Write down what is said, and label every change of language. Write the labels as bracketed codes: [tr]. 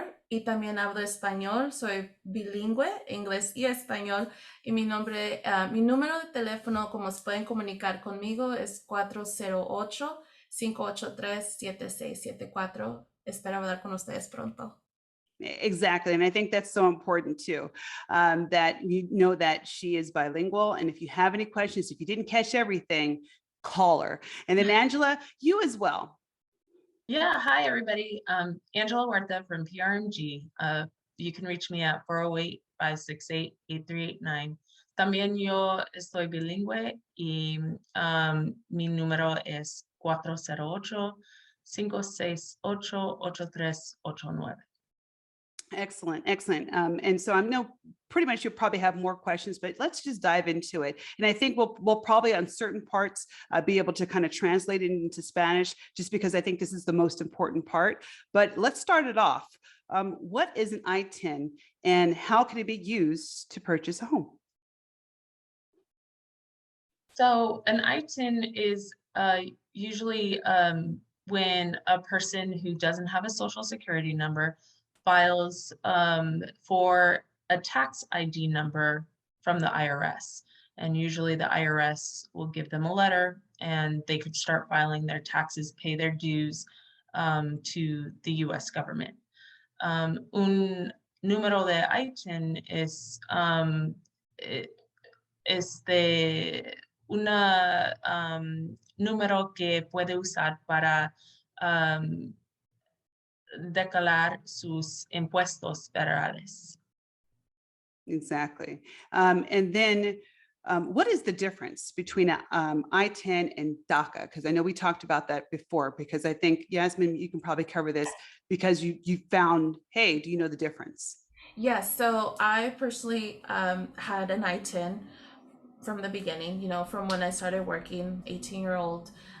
[es] Y también hablo español. Soy bilingüe, inglés y español. Y mi número de teléfono, como se pueden comunicar conmigo, es 408-583-7674. Espero hablar con ustedes pronto. [en] Exactly. And I think that's so important too, that you know that she is bilingual. And if you have any questions, if you didn't catch everything, call her. And then Angela, you as well. Yeah, hi everybody. Angela Huerta from PRMG. You can reach me at 408-568-8389. [es] También yo estoy bilingüe y mi número es 408-568-8389. [en] Excellent. And so I know pretty much you'll probably have more questions, but let's just dive into it. And I think we'll probably on certain parts be able to kind of translate it into Spanish, just because I think this is the most important part. But let's start it off. What is an ITIN and how can it be used to purchase a home? So an ITIN is usually when a person who doesn't have a social security number files for a tax ID number from the IRS. And usually the IRS will give them a letter and they could start filing their taxes, pay their dues to the US government. [es] Un número de ITIN es una número que puede usar para declarar sus impuestos federales. [en] Exactly. And then What is the difference between ITIN and DACA? Because I know we talked about that before, because I think, Yasmin, you can probably cover this because you found, hey, do you know the difference? Yes, so I personally had an ITIN from the beginning, from when I started working, 18-year-old.